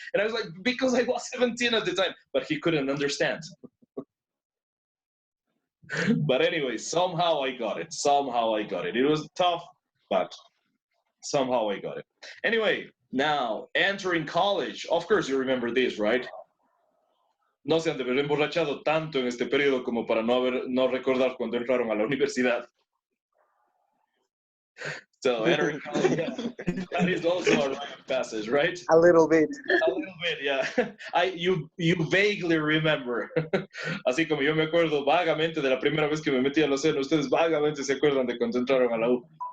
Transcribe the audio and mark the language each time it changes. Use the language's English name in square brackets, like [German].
[English] And I was like, because I was 17 at the time. But he couldn't understand. But anyway, somehow I got it. It was tough, but somehow I got it. Anyway, now entering college. Of course, you remember this, right? [Spanish] No se han de haber emborrachado tanto en este periodo como para no recordar cuando entraron a la universidad. [English] So entering college, that is also a rite of passage, right? A little bit. A little bit, yeah. You vaguely remember. [Spanish] Así como yo me acuerdo vagamente de la primera vez que me metí a la cena, ustedes vagamente se acuerdan de cuando entraron a la U.